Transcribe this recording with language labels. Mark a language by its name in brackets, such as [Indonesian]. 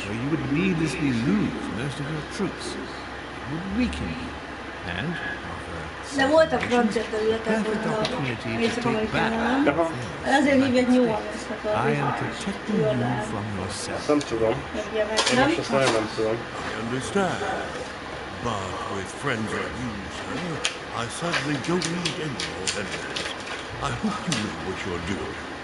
[English] You would needlessly lose most of your troops. It would weaken you. And [Hungarian] De voltak francia területek, hogy Észak-Amerikában, nem? Ezért hívják New Orleans-nak a [English] I am protecting you from yourself. [Hungarian] Nem tudom. Én most azt nem tudom. [English] I understand. But with friends like you, sir, I suddenly don't need any more enemies. I hope you know what you're doing.